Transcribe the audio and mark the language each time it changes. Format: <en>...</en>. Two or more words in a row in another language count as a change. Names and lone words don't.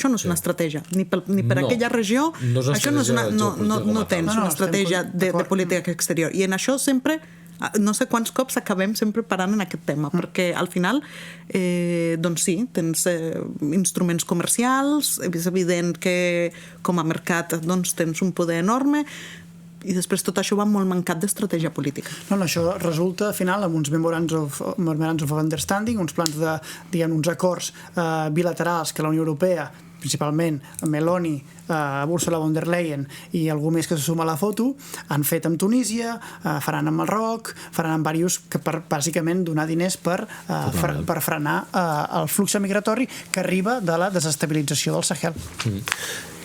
<ca>Això no és una estratègia, ni per aquella regió, això no tens una estratègia de política exterior, i en això sempre no sé quants cops acabem sempre parant en aquest tema, perquè al final doncs sí, tens instruments comercials, és evident que com a mercat doncs tens un poder enorme, i després tot això va molt mancat d'estratègia política. No, això resulta al final amb uns</ca> <en>memorandums of understanding,</en> <ca>uns plans de, diguem, uns acords bilaterals que la Unió Europea, principalment Meloni, Ursula von der Leyen i algú més que se suma a la foto, han fet amb Tunísia, faran amb Marroc, faran amb diversos, que per bàsicament donar diners per frenar el flux migratori que arriba de la desestabilització del Sahel.</ca>